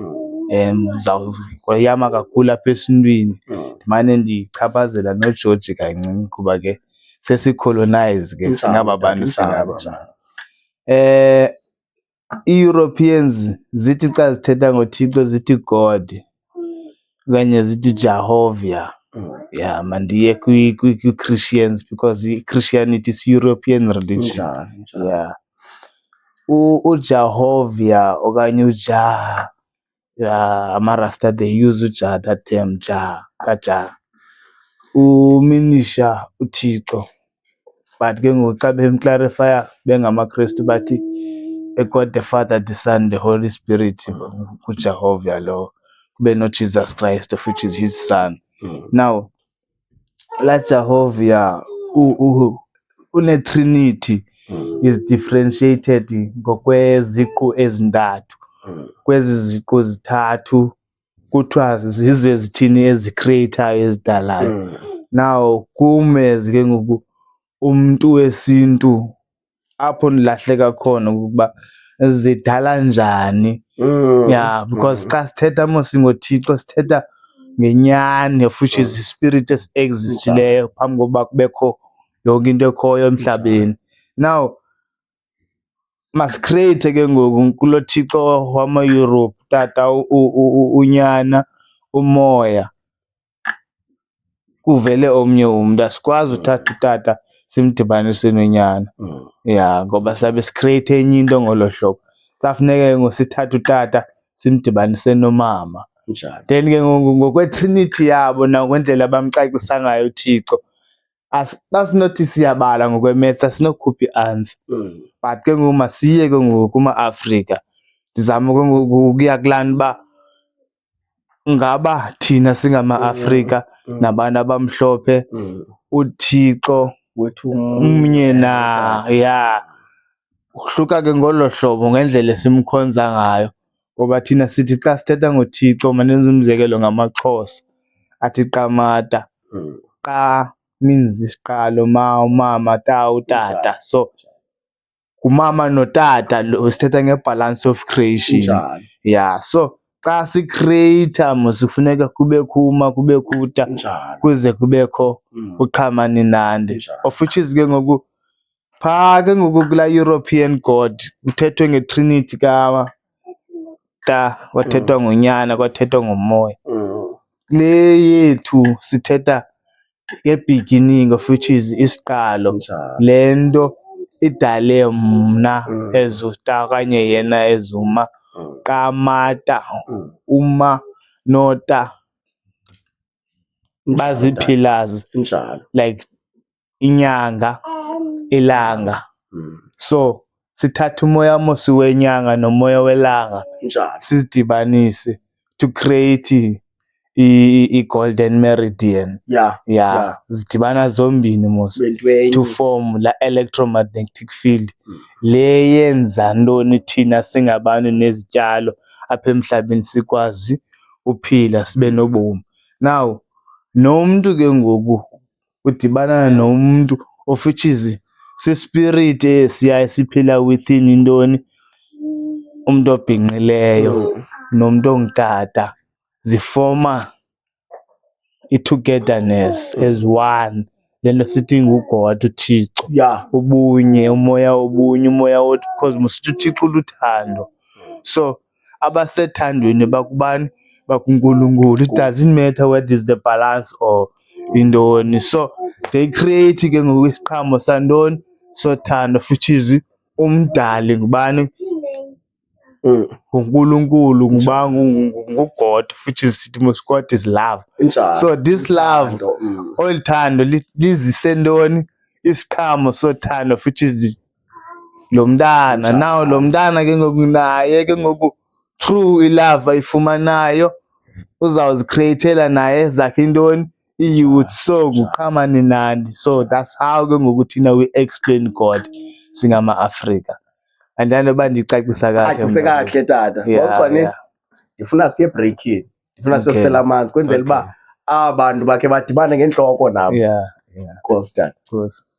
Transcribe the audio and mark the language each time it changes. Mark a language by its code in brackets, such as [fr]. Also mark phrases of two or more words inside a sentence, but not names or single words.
[xh] Ndizawuyama kakhulu apha esintwini ndimane ndichaphazela noJoji kancinci kuba ke sesicolonize ke singaba bantu singaba. I-Europeans zithi xa zithetha ngoThixo zithi God okanye zithi Jehovah. Mandiye kwi-Christians [en] because i-Christianity is European religion. [xh] uJehovah okanye uJah, ama-Rasta [en] they use [xh] uJah, [en] that term [xh] Jah, kaJah. Uminisha uThixo, but ke ngoku xa bemklarifaya bengamaKrestu bathi [en] God the Father, the Son, the Holy Spirit, [xh] uJehovah lo, kube noJesus Christ [en] of which is his son. [xh] Now la Jehovah une-Trinity [en] is differentiated [xh] ngokweziqu ezintathu. Kwezi ziqu zithathu kuthiwa zizo ezithini ezicreatayo ezidalayo. Now kume ke ngoku umntu wesintu apho ndilahleka khona ukuba zidala njani. Because xa sithetha mos ngoThixo sithetha ngenyani [en] of which is [xh] ispirit esi-existileyo phambi kokuba kubekho yonke into ekhoyo emhlabeni. Now masikreate ke ngoku kulo Thixo wama-Europe, Tata, uNyana, uMoya, kuvele omnye umntu. Asikwazi uthatha uTata simdibanise noNyana ngoba sabe sikreate enye into ngolo hlobo. Safuneke ngosithatha uTata simdibanise noMama. Njani? Then ke ngokwe-Trinity yabo nakwendlela abamcacisa ngayo uThixo, asinothi siyabala ngokwe-maths, asinokukhupha i-answer. But ke ngoku masiye ke ngoku kuma-Afrika, ndizama ke ngoku ukuya kulaa nto uba ngaba thina singama-Afrika nabantu abamhlophe uThixo umnye na, ya uhluka ke ngolo hlobo ngendlela esimkhonza ngayo. Ngoba thina sithi xa sithetha ngoThixo, mandenze umzekelo ngamaXhosa, athi qamata, qa means isiqalo, ma umama, ta utata. So ngumama notata lo, sithetha nge- [en] balance of creation. [xh] Ya, so xa sikreyitha mos kufuneka kubekho uma, kubekho uta, kuze kubekho uqhamaninandi, [en] of which is [xh] ke ngoku phaa ke ngoku kulaa European God kuthethwe nge-Trinity ta, kwathethwa ngonyana, kwathethwa ngomoya. Le yethu sithetha nge- [en] beginning of which is [xh] isiqalo, le nto idale mna as uta okanye yena as uma. Qamata, uma nota bazii-pillars like inyanga, ilanga. So sithatha umoya mos wenyanga nomoya welanga sizidibanise [en] to create [xh] i- [en] golden meridian. [xh] Zidibana zombini mos [en] to form [xh] la [en] electromagnetic field [xh] le yenza ntoni thina singabantu nezityalo apha emhlabeni sikwazi uphila sibe nobomi. Now nomntu ke ngoku udibana nomntu [en] of which is [xh] si-spirit esiya esiphila within intoni, umntu obhinqileyo nomntu ongutata, zifoma i-togetherness [en] as one. [xh] Le nto sithi nguGod, uThixo, ubunye, umoya wobunye, umoya wothi, because mosithi uThixo luthando. So abasethandweni bakubani? BakuNkulunkulu. [en] It doesn't matter what is the balance or intoni. So they create [xh] ke ngoku isiqhamo santoni, sothando, [en] which is [xh] umdali ngubani? nguNkulunkulu, nguGod, [en] which is [xh] sithi mos [en] God is love. So this love, [xh] olu thando lizise ntoni? Isiqhamo sothando, [en] which is [xh] lo mntana. Now lo mntana ke ngoku naye ke ngoku through ilava ayifumanayo uzawuzikreyithela naye ezakhe intoni? I-youth. So nguqhamaninandi. [en] So that's how [xh] ke ngoku thina [en] we explain God [xh] singama-Afrika. Andanoba ndicacisa kahle. Cacise kahle tata. Ngoxani ndifuna siye breakini, ndifuna siyosela amanzi kwenzela uba aba bantu bakhe badibane ngentloko nabo. Yeah. Nkosi tata. [en] Of course.